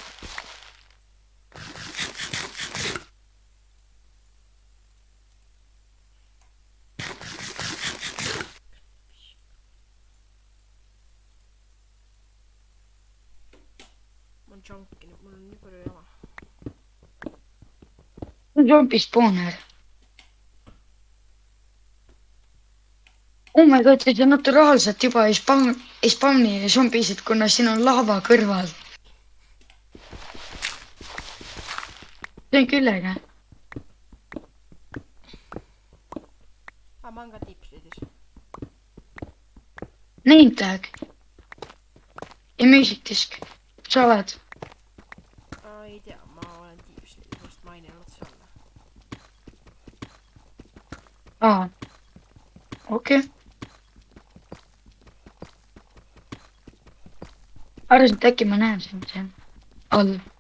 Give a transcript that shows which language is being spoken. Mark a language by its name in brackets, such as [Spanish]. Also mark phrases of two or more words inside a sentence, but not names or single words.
[Estonian] ma olen junkinud , mul on nii palju jama . see on zombi spawner . [English] oh my god , [Estonian] see naturaalselt juba ei spawni zombisid , kuna siin on lava kõrval . see on küll äge . aa , ma olen ka tipsidis . [English] Name tag . [Estonian] ja [English] music disk . [Estonian] sa oled ? ei tea , ma olen tipsidis , vast maininud seal . aa . okei . arvasin , et äkki ma näen sind seal all .